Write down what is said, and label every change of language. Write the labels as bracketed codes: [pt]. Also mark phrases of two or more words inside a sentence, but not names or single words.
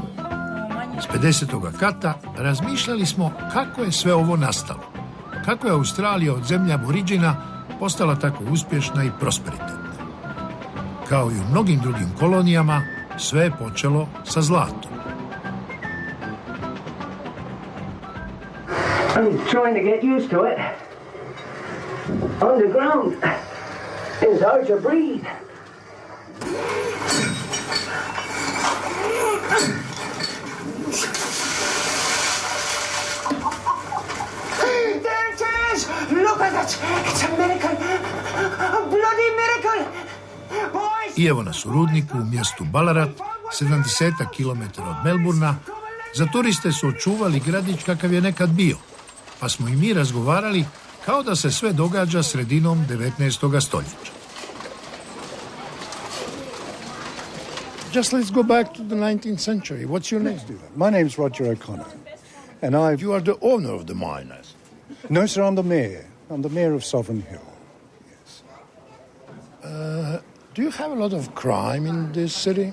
[hr] S 50. kata razmišljali smo kako je sve ovo nastalo. Kako je Australija od zemlje aboriđina postala tako uspješna i prosperitetna. Kao i u mnogim drugim kolonijama, sve je počelo sa zlatom. [en] I'm trying to get used to it. Underground is hard to breathe. There it is! Look at it! It's a miracle! A bloody miracle! Boys! [hr] I evo nas u rudniku u mjestu Ballarat, 70 km od Melbourne-a. Za turiste su očuvali gradić kakav je nekad bio, pa smo i mi razgovarali kao da se sve događa sredinom 19. stoljeća. [en] Just let's go back to the 19th century. What's your name? My name's Roger O'Connor. And You are the owner of the mine. No, sir, I'm the mayor. I'm the mayor of Sovereign Hill. Yes. Do you have a lot of crime in this city?